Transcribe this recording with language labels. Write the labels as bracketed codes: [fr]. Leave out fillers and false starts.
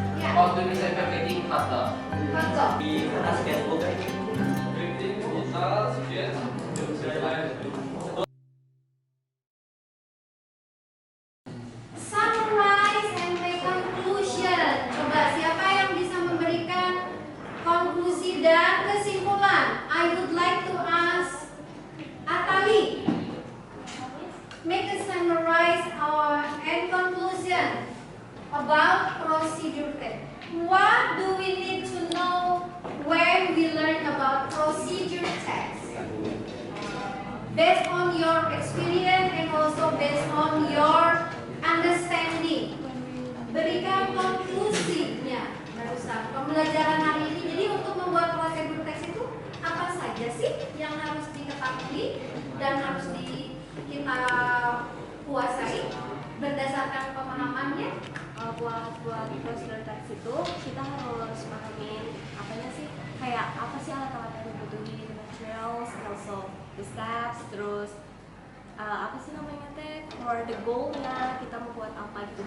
[en] How to design packaging kata? [id] Di atas sketchbook. [en] Summarize and make conclusion. [id] Coba siapa yang bisa memberikan konklusi dan kesimpulan? [en] I would like to ask Atali. Make a summarize and conclusion about procedure text. What do we need to know when we learn about procedure text? Based on your experience and also based on your understanding. [id] Berikan konklusinya barusan pembelajaran hari ini. Jadi untuk membuat prosedur teks itu apa saja sih yang harus diketahui dan harus kita kuasai berdasarkan pemahamannya? Buat prosedur teks itu kita harus pahamin apanya sih, kayak apa sih alat-alat yang dibutuhin, [en] the materials, also the steps, [id] terus apa sih namanya teh, for the goal-nya kita mau buat apa gitu.